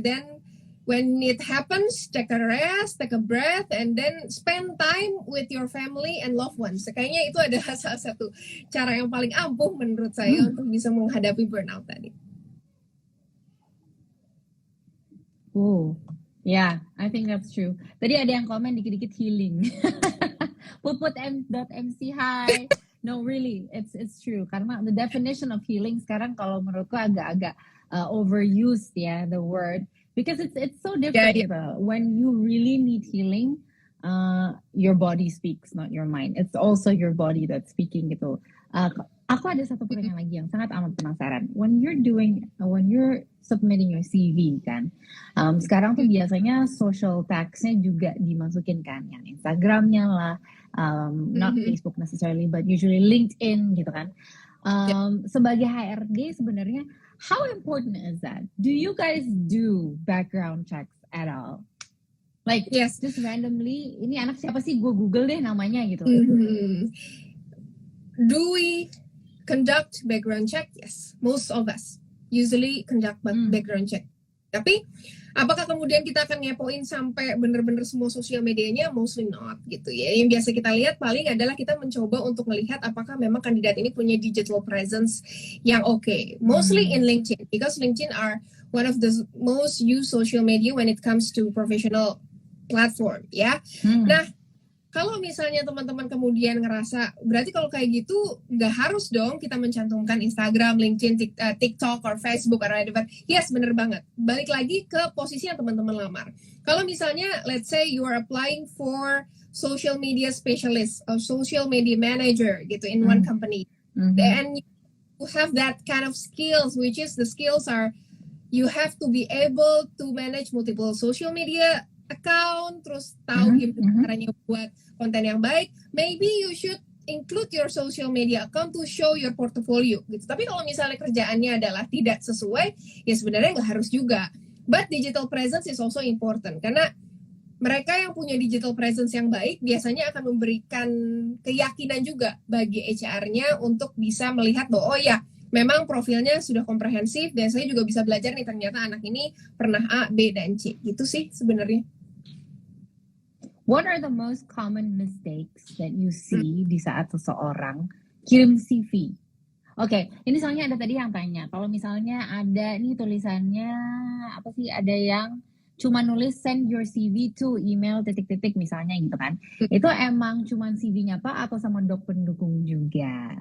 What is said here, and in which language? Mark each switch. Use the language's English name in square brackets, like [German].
[English] Then when it happens, take a rest, take a breath, and then spend time with your family and loved ones. [Indonesian] Kayaknya itu adalah salah satu cara yang paling ampuh menurut saya untuk bisa menghadapi burnout tadi. [English] Yeah, I think that's true. [Indonesian] Tadi ada yang komen dikit-dikit healing. [English] Puput.mc hi. No, really, it's true. Karena the definition of healing [Indonesian] sekarang kalau menurutku agak-agak [English] overused ya, the word. Because it's so different gitu. When you really need healing, your body speaks, not your mind. It's also your body that's speaking gitu. [Indonesian] Aku ada satu pertanyaan lagi yang sangat amat penasaran. [English] When you're submitting your CV [Indonesian] kan, sekarang tuh biasanya social tags-nya juga dimasukin kan, yang Instagram-nya lah, [English] not Facebook necessarily, but usually LinkedIn [Indonesian] gitu kan. Sebagai HRD sebenarnya, [English] how important is that? Do you guys do background checks at all? Like, just randomly, [Indonesian] ini anak siapa sih? Gue Google deh namanya gitu. [English] Do we conduct background check? Yes, most of us usually conduct background check. [Indonesian] Tapi apakah kemudian kita akan ngepoin sampai bener-bener semua sosial medianya? [English] Mostly not [Indonesian] gitu ya. Yang biasa kita lihat paling adalah kita mencoba untuk melihat apakah memang kandidat ini punya digital presence yang okay. [English] Mostly in LinkedIn, because LinkedIn are one of the most used social media when it comes to professional platform ya. [Indonesian] Nah, kalau misalnya teman-teman kemudian ngerasa, berarti kalau kayak gitu nggak harus dong kita mencantumkan Instagram, LinkedIn, TikTok, [English] or Facebook, or whatever. [Indonesian] Yes, bener banget. Balik lagi ke posisi yang teman-teman lamar. Kalau misalnya, [English] let's say you are applying for social media specialist or social media manager gitu in one company, and you have that kind of skills, which is the skills are you have to be able to manage multiple social media account, [Indonesian] terus tahu gimana caranya buat konten yang baik. [English] Maybe you should include your social media account to show your portfolio gitu. [Indonesian] Tapi kalau misalnya kerjaannya adalah tidak sesuai, ya sebenarnya nggak harus juga. [English] But digital presence is also important, [Indonesian] karena mereka yang punya digital presence yang baik biasanya akan memberikan keyakinan juga bagi HR-nya untuk bisa melihat bahwa memang profilnya sudah komprehensif, dan saya juga bisa belajar nih, ternyata anak ini pernah A, B, dan C. Gitu sih sebenarnya. [English] What are the most common mistakes that you see [Indonesian] di saat seseorang kirim CV? Oke, ini soalnya ada tadi yang tanya, kalau misalnya ada nih tulisannya, apa sih, ada yang cuma nulis [English] send your CV to email [Indonesian] ... misalnya gitu kan. Itu emang cuma CV-nya Pak atau sama doc pendukung juga?